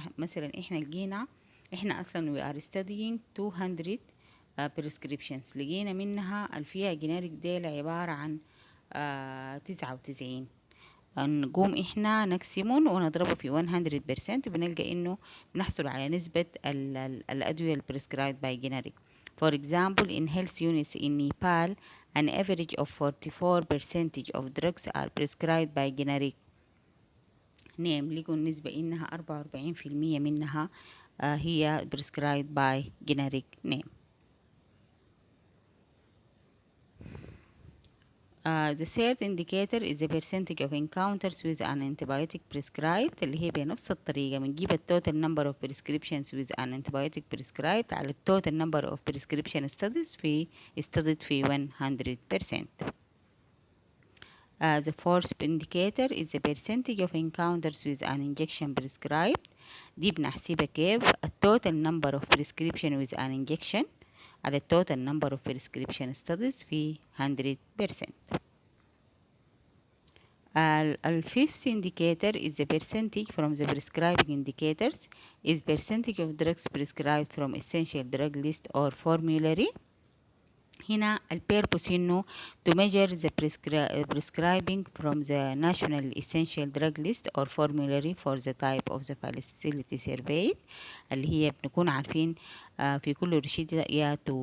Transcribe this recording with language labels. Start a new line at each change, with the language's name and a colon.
Arabic: مثلا احنا لقينا احنا اصلا
English: we are studying 200 prescriptions،
Arabic: لقينا منها الفيها جينيريك ديل عبارة عن 99، نقوم احنا نقسمون ونضربه في 100%، بنلقى انه بنحصل على نسبة الأدوية prescribed by generic.
English: For example in health units in Nepal an average of 44% of drugs are prescribed by generic name.
Arabic: لقوا النسبة انها 44% منها هي
English: prescribed by generic name. The third indicator is the percentage of encounters with an antibiotic prescribed،
Arabic: اللي هي بنفس الطريقة بنجيب
English: total number of prescriptions with an antibiotic prescribed على total number of prescription studies studied في 100%. The fourth indicator is the percentage of encounters with an injection prescribed.
Arabic: دي بنحسبها كيف؟
English: total number of prescription with an injection على total number of prescription studies في 100%. Fifth indicator is the percentage from the prescribing indicators is percentage of drugs prescribed from essential drug list or formulary.
Arabic: هنا البيربوس إنه
English: to measure the prescribing from the national essential drug list or formulary for the type of the facility surveyed
Arabic: اللي هي بنكون عارفين في كل روشتة يا